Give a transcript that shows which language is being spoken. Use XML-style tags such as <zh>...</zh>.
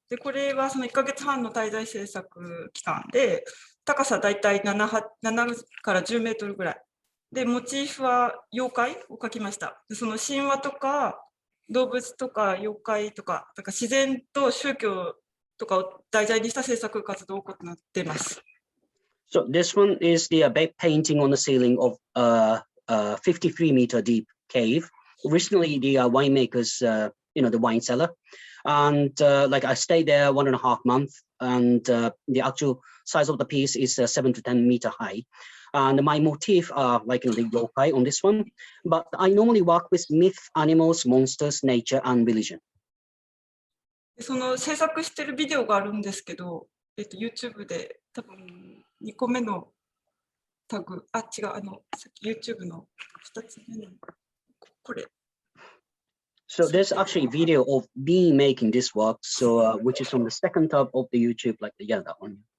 <ja>でこれはその1ヶ月半の滞在制作期間で、高さだいたい7から10メートルぐらい。で、モチーフは妖怪を描きました。でその神話とか動物とか妖怪とか、自然と宗教とかを題材にした制作活動を行っています。</ja> <en>So this one is the painting on the ceiling of a 53 meter deep cave. Originally, the winemakers, the wine cellar, and I stayed there 1.5 months, and the actual size of the piece is 7 to 10 meter high. And my motif are the yokai on this one, but I normally work with myth, animals, monsters, nature, and religion.</en> <ja>その制作してるビデオがあるんですけど、YouTube で多分2個目のタグ、違う、さっき YouTube の2つ目のこれ。</ja> <en>So there's actually a video of me making this work, so which is on the second tab of the YouTube, that one.</en>